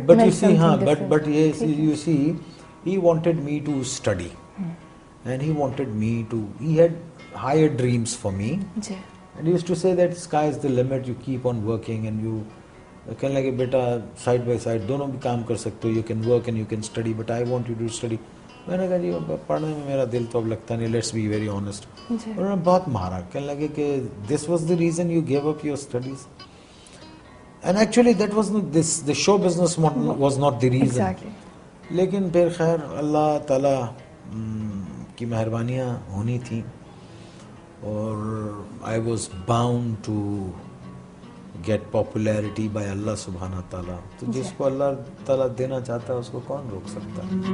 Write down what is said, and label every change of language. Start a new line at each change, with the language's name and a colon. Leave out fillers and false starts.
English: But you see, but yes, you see, he wanted me to study, and he had higher dreams for me. And he used to say that sky is the limit. You keep on working, and you
Hindi: कहने लगे बेटा side by side दोनों भी काम कर सकते हो.
English: You can work and you can study, but I want you to study.
Hindi: मैंने कहा जी पढ़ने में मेरा दिल तो अब लगता नहीं.
English: Let's be very honest.
Hindi: उन्होंने बहुत मारा. कहने लगे कि
English: this was the reason you gave up your studies. And actually that was not this. The show business was not the reason. Exactly.
Hindi: लेकिन फिर खैर अल्लाह ताला की मेहरबानियाँ होनी थी, और
English: I was bound to get popularity by
Hindi: Allah subhanahu wa ta'ala. तो जिसको अल्लाह ताला देना चाहता है उसको कौन रोक सकता है.